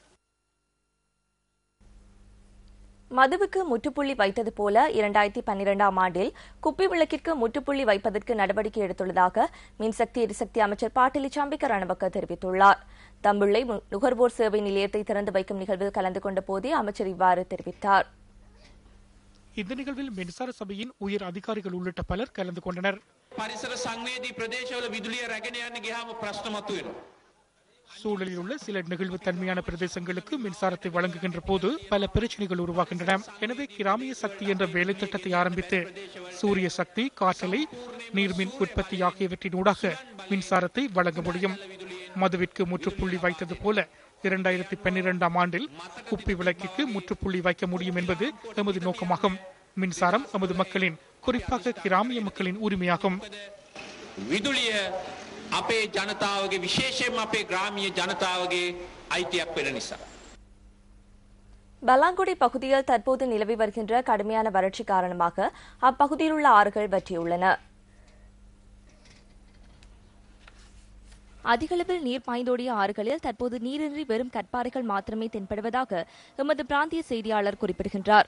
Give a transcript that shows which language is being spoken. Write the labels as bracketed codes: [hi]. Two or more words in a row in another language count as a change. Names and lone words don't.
[ta] மதுவுக்கு முற்றுப்புள்ளி வைத்தது போல 2012ஆம் ஆண்டில் குப்பி விளக்கிற்கு முற்றுப்புள்ளி வைப்பதற்கு நடவடிக்கை எடுத்துள்ளதாக மின்சக்தி எரிசக்தி அமைச்சர் பாட்டிலி சம்பிக்க ரணவக்க தெரிவித்துள்ளார். தம்புள்ளை நுகர்வோர் சேவை நிலையத்தை திறந்து வைக்கும் நிகழ்வில் கலந்து கொண்ட போதே அமைச்சர் இவ்வாறு தெரிவித்தார். இந்த நிகழ்வில் மின்சார சபையின் உயர் அதிகாரிகள் உள்ளிட்ட பலர் கலந்து கொண்டனர். [si] පරිසර සංවේදී ප්‍රදේශවල විදුලිය රැගෙන යන්න ගියාම ප්‍රශ්න මතුවෙනවා. [ta] சூழலில் உள்ள சில நெகிழ்வு தன்மையான பிரதேசங்களுக்கு மின்சாரத்தை வழங்குகின்ற போது பல பிரச்சனைகள் உருவாகின்றன. எனவே கிராமிய சக்தி என்ற வேலை திட்டத்தை ஆரம்பித்து சூரிய சக்தி, காற்றலை, நீர்மின் உற்பத்தி ஆகியவற்றின் ஊடாக மின்சாரத்தை வழங்க முடியும். மதுவிற்கு முற்றுப்புள்ளி வைத்தது போல 2012ஆம் ஆண்டில் குப்பி விளக்கிற்கு முற்றுப்புள்ளி வைக்க முடியும் என்பது எமது நோக்கமாகும். மின்சாரம் எமது மக்களின், குறிப்பாக கிராமிய மக்களின் உரிமையாகும். [si] විදුලිය අපේ ජනතාවගේ විශේෂයෙන්ම අපේ ග්‍රාමීය ජනතාවගේ අයිතියක් වෙන නිසා. [ta] பலாங்குடி பகுதியில் தற்போது நிலவி வருகின்ற கடுமையான வறட்சி காரணமாக அப்பகுதியில் உள்ள ஆறுகள் வற்றியுள்ளன. அதிகளவில் நீர் பாய்ந்தோடிய ஆறுகளில் தற்போது நீரின்றி வெறும் கற்பாறைகள் மாத்திரமே தென்படுவதாக எமது பிராந்திய செய்தியாளர் குறிப்பிடுகின்றார்.